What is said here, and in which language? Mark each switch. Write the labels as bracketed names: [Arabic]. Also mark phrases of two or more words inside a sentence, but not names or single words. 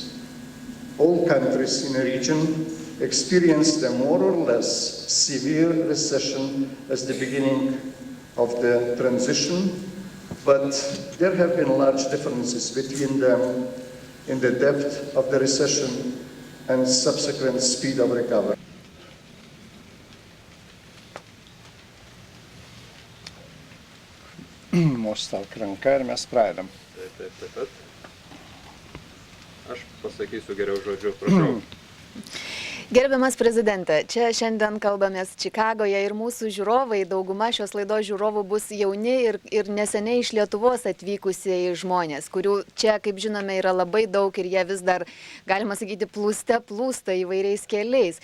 [English] All countries in the region experienced a more or less severe recession as the beginning of the transition, but there have been large differences between them in the depth of the recession and subsequent speed of recovery. [Lithuanian] Mostelk ranka ir mes pradedam. Taip. Aš pasakysiu geriau žodžiu, prašau. Gerbiamas prezidente, čia šiandien kalbamės Čikagoje ir mūsų žiūrovai, dauguma šios laidos žiūrovų bus jauni ir neseniai iš Lietuvos atvykusieji žmonės, kurių čia, kaip žinome, yra labai daug ir jie vis dar, galima sakyti, plūsta įvairiais keliais.